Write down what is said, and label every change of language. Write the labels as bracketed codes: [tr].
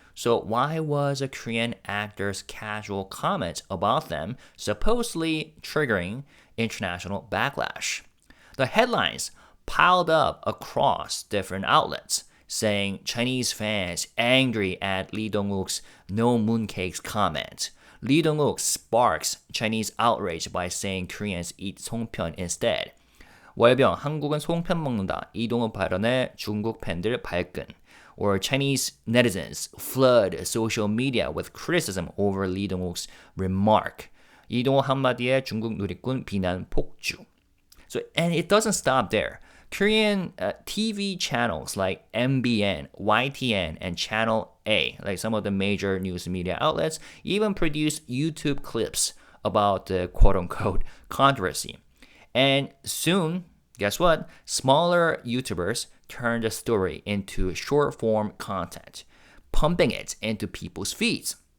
[en] So why was a Korean actor's casual comment about them supposedly triggering international backlash? The headlines piled up across different outlets, saying Chinese fans angry at Lee Dong-wook's no mooncakes comment. Lee Dong-wook sparks Chinese outrage by saying Koreans eat 송편 instead. [ko] 월병, 한국은 송편 먹는다. 이동욱 발언에 중국 팬들 발끈. [en] Or Chinese netizens flood social media with criticism over Lee Dong-wook's remark. [ko] 이동욱 한마디에 중국 누리꾼 비난 폭주. [en] And it doesn't stop there. Korean TV channels like MBN, YTN, and Channel A, like some of the major news media outlets, even produce YouTube clips about the quote-unquote controversy. And soon, guess what? Smaller YouTubers turned the story into short-form content, pumping it into people's feeds.